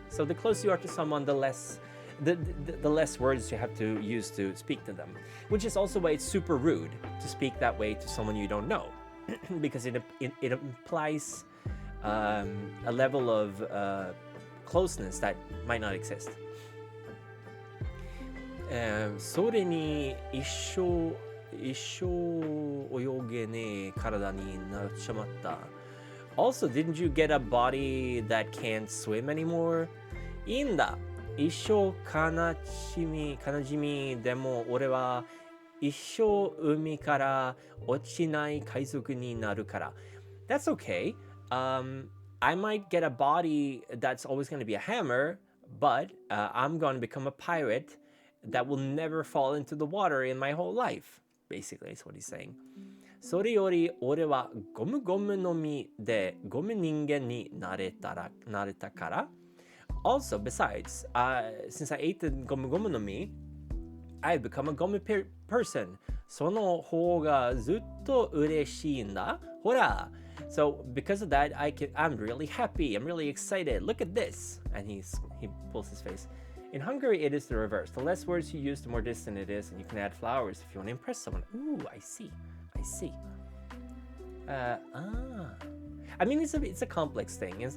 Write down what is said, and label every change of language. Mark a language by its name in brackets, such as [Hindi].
[English] So the closer you are to someone, the less words you have to use to speak to them. Which is also why it's super rude to speak that way to someone you don't know, because it implies a level of closeness that might not exist. [Japanese] それに一生泳げねえ体になっちまった。 [English] Also, didn't you get a body that can't swim anymore? [Japanese] いいんだ。一生悲しみでも俺は一生海から落ちない海賊になるから。 [English] That's okay. I might get a body that's always going to be a hammer, but I'm going to become a pirate that will never fall into the water in my whole life. Basically, that's what he's saying. [Japanese] それより俺はゴムゴムの実でゴム人間になれたから。 [English] Also, besides, since I ate the gomu gomu no mi, I've become a gomu person. [Japanese] その方がずっと嬉しいんだ。ほら。 [English] So because of that, I'm really happy. I'm really excited. Look at this. And he pulls his face. In Hungary, it is the reverse. The less words you use, the more distant it is, and you can add flowers if you want to impress someone. Ooh, I see. I mean, it's a complex thing.